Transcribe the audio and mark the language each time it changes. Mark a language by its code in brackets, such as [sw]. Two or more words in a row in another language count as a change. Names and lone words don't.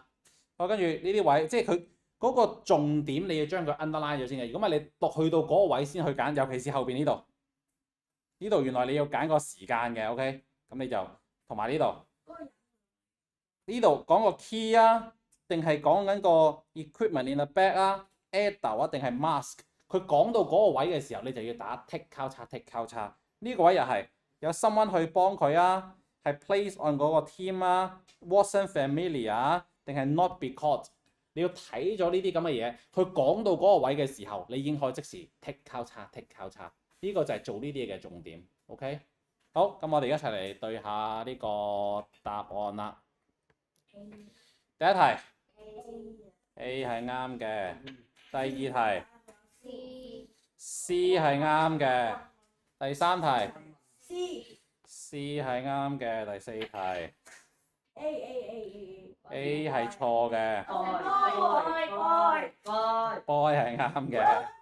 [yue] 好，跟住呢啲位，即係佢嗰個重點，你要將佢 underline 咗先嘅。如果唔係你落去到嗰個位先去揀，尤其是後邊呢度，呢度原來你要揀個時間嘅 ，OK？咁你就同埋呢度，呢度講個 key 啊，定係講緊個 [en] equipment in the back [yue] 啊 ，adult 啊，定係 mask？佢講到嗰個位嘅時候，你就要打 tick 交叉 tick 交叉。呢、個位又係有 someone 去幫佢啊， 係 [en] place on [yue] 嗰個 team 啊 ， [en] wasn't familiar [yue] 啊定係 [en] not because？ [yue] 你要睇咗呢啲咁嘅嘢，佢講到嗰個位嘅時候，你已經可以即時剔交叉，剔交叉。呢個就係做呢啲嘢嘅重點。OK， 好，咁我哋一齊嚟對下呢個答案啦。第一題 A 係啱嘅，第二題 C 係啱嘅，第三題 C 係啱嘅，第四題 A 係錯嘅 ，boy 係啱嘅。